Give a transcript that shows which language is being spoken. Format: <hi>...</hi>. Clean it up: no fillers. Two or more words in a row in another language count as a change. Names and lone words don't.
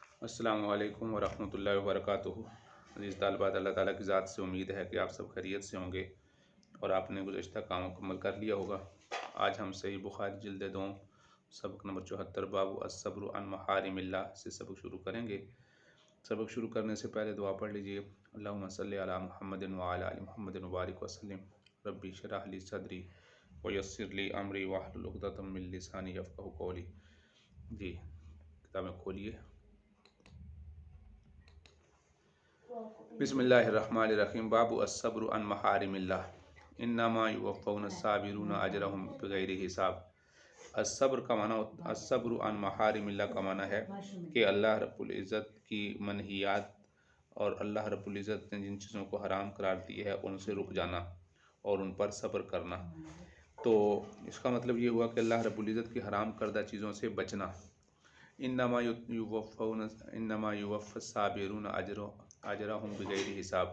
<ar>السلام عليكم ورحمة الله وبركاته.</ar> <hi>अज़ीज़ तालिबात, अल्लाह ताला की ज़ात से उम्मीद है कि आप सब खैरियत से होंगे और आपने गुज़श्ता काम मुकम्मल कर लिया होगा। आज हम सही बुखारी जिल्द 2 सबक नंबर 74 बाबु अस्सब्रु अन महारिमिल्लाह से सबक शुरू करेंगे। सबक शुरू करने से पहले दुआ पढ़ लीजिए।</hi> <ar>اللهم صل على محمد وعلى آل محمد وبارك وسلم. رب اشرح لي صدري ويسر لي أمري واحلل عقدة من لساني يفقهوا قولي.</ar> <hi>जी, किताबें खोलिए।</hi> <ar>बिस्मिल्लाहिर्रहमानिर्रहीम। باب الصبر عن محارم الله إنما يوفى الصابرون أجرهم بغير حساب. الصبر عن محارم الله</ar> <hi>का माना है कि अल्लाह रब्बुल इज़्ज़त की मनहियात और अल्लाह रब्बुल इज़्ज़त ने जिन चीज़ों को हराम करार दी है उनसे रुक जाना और उन पर सब्र करना। तो इसका मतलब ये हुआ कि अल्लाह रब्बुल इज़्ज़त की हराम करदा चीज़ों से बचना।</hi> <ar>إنما يوفى الصابرون أجرهم بغير حساب.</ar>